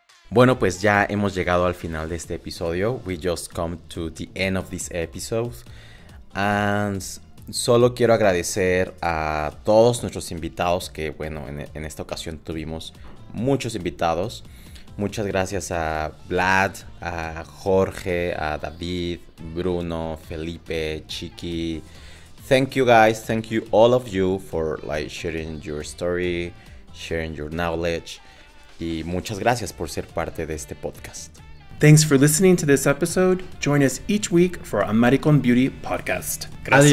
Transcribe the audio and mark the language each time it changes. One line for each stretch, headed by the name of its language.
Spanish: Bueno, pues ya hemos llegado al final de este episodio.
English: We just come to the end of this episode.
Spanish: And solo quiero agradecer a todos nuestros invitados, que bueno, en esta ocasión tuvimos muchos invitados. Muchas gracias a Vlad, a Jorge, a David, Bruno, Felipe, Chicky.
English: Thank you guys, thank you all of you for like sharing your story, sharing your knowledge.
Spanish: Y muchas gracias por ser parte de este podcast.
English: Thanks for listening to this episode. Join us each week for our American Beauty podcast. Gracias.